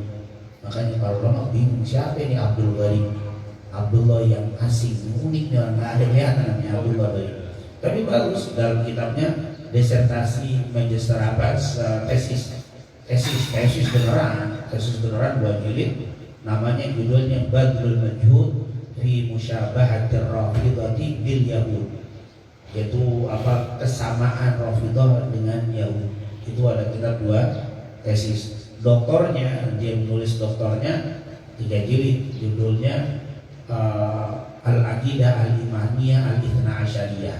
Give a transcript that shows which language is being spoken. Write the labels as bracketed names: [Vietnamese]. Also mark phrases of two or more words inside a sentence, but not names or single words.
[Indonesian] Makanya kalau orang bingung siapa ini Abdul Gharib, Abdullah yang asing, uniknya nggak ada kelihatan namanya Abdullah Gharib. Tapi bagus dalam kitabnya disertasi magister apa, tesis beneran 2 jilid, namanya judulnya Badlul Majhud fi musyabahatir rafidhati bil yahud, yaitu kesamaan Rafidhah dengan Yahud. Itu ada kitab 2 tesis. Doktornya, dia menulis doktornya 3 jilid, judulnya Al-Aqidah Al-Imaniyah Al-Ithna Asyariyah.